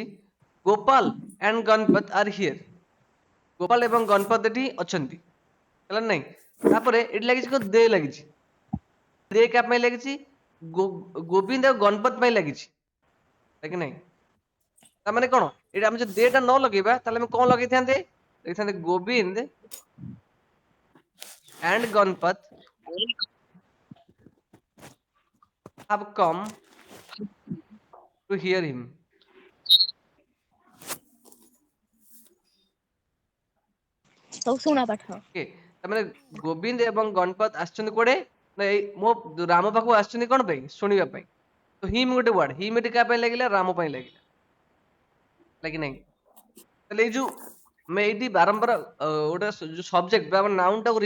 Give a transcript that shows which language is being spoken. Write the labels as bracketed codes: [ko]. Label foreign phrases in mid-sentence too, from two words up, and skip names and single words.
[en] Gopal and Ganpat are here [or] ଗୋପାଲ ଏବଂ ଗଣପତ ଏଠି ଅଛନ୍ତି ହେଲା ନାଇଁ ତାପରେ ଏଠି ଲାଗିଛି କଣ ଦେ ଲାଗିଛି ଦେ କା ପାଇଁ ଲାଗିଛି ଗୋବିନ୍ଦ ଆଉ ଗଣପତ ପାଇଁ ଲାଗିଛି କି ନାଇଁ ତାମାନେ କଣ ଏଠି ଆମେ ଯଦି ଦେ ଟା ନ ଲଗେଇବା ତାହେଲେ ଆମେ କଣ ଲଗେଇଥାନ୍ତେ ଗୋବିନ୍ଦ [en] and Ganpat have come to hear him. [hi] तो सुना पाठ [en] Okay. [or] ତାମାନେ ଗୋବିନ୍ଦ ଏବଂ ଗଣପତ ଆସିଛନ୍ତି କୁଆଡେ ନା ଏଇ ମୋ ରାମ ପାଖକୁ ଆସିଛନ୍ତି କଣ ପାଇଁ ଶୁଣିବା ପାଇଁ ତ ହିମ୍ ଗୋଟେ ୱାର୍ଡ ହିମ୍ ଏଠି କାହା ପାଇଁ ଲାଗିଲା ରାମ ପାଇଁ ଲାଗିଲା ଲାଗି ନାହିଁ ତାହେଲେ ଏଇ ଯୋଉ ଆମେ ଏଇଠି ବାରମ୍ବାର ଗୋଟେ ଯୋଉ ସବଜେକ୍ଟ ବା ନାଉନ୍ ଟାକୁ